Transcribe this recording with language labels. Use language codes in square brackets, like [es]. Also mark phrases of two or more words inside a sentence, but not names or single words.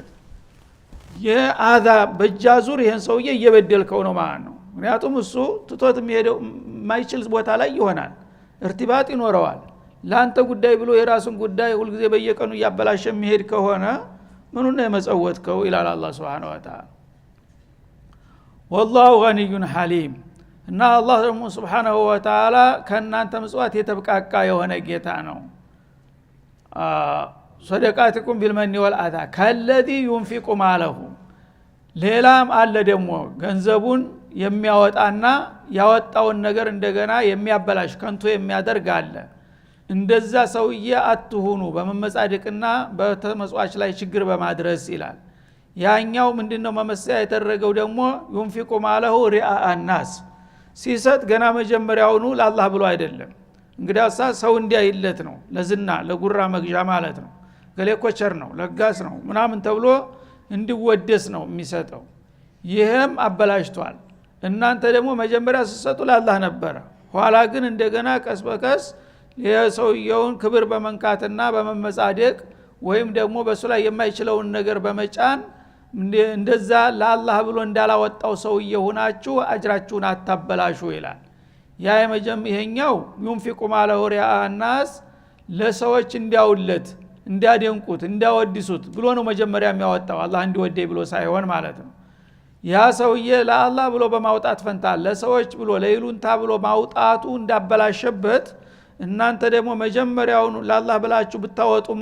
[am] የአዛ በጃዙር ይሄን ሰውዬ እየበደልከው ነው ማለት ነው። ምክንያቱም እሱ ትቶት የሚሄደው ማይችል ቦታ ላይ ይሆናል እርቲባጥ ይኖረዋል። ላንተ ጉዳይ ብሎ የራሱን ጉዳይ ሁሉ ጊዜ በየቀኑ ያበላሽ የሚሄድ ከሆነ ምኑን ነው የመጸወትከው ይላል አላህ [ar] سبحانه وتعالى። والله غني حليم [am] እና አላህ ደግሞ [ar] سبحانه وتعالى [am] ከናንተ ምጽዋት የተብቃቃ የሆነ ጌታ ነው። [ar] صدقاتكم بالمن والأذى كالذي ينفق ماله [am] ሌላም አለ ደግሞ ገንዘቡን የሚያወጣና ያወጣውን ነገር እንደገና የሚያበላሽ ከንቱ የሚያደርግ አለ። እንደዛ ሰውዬ አትሁኑ በመመጻደቅና በተመጽዋች ላይ ችግር በማድረስ ይላል። ያኛው ምንድነው መመሰያ የተደረገው ደግሞ [ar] ينفق ماله رئاء الناس [am] ሲሰጥ ገና መጀመሪያውኑ ለአላህ ብሎ አይደለም። እንግዲያውሳ ሰው እንዲያይለት ነው ለዝና ለጉራ መግዣ ማለት ነው። ገሌኮ ቸር ነው ለጋስ ነው ምናምን ተብሎ እንዲወደስ ነው የሚሰጠው። ይሄም አበላሽቷል። እናንተ ደግሞ መጀመሪያ ሲሰጡ ለአላህ ነበር። ኋላ ግን እንደገና ቀስ በቀስ የሰውየውን ክብር በመንካትና በመመጻደቅ ወይም ደግሞ በሱ ላይ የማይችለውን ነገር በመጫን እንደዛ ለአላህ ብሎ እንዳላወጣው ሰውዬ ሆናችሁ አጅራችሁን አታበላሹ ይላል። ያ ይሄኛው [ar] ينفق ماله رئاء الناس [am] ለሰዎች እንዲያውለት እንዲያደንቁት እንዲያወድሱት ብሎ ነው መጀመሪያ የሚያወጣው አላህ እንዲወደይ ብሎ ሳይሆን ማለት ነው። ያ ሰውዬ ለአላህ ብሎ በማውጣት ፈንታ ለሰዎች ብሎ ለይሉንታ ብሎ ማውጣቱ እንዳበላሸበት እናንተ ደግሞ መጀመሪያውን ለአላህ ብላችሁ ብታወጡም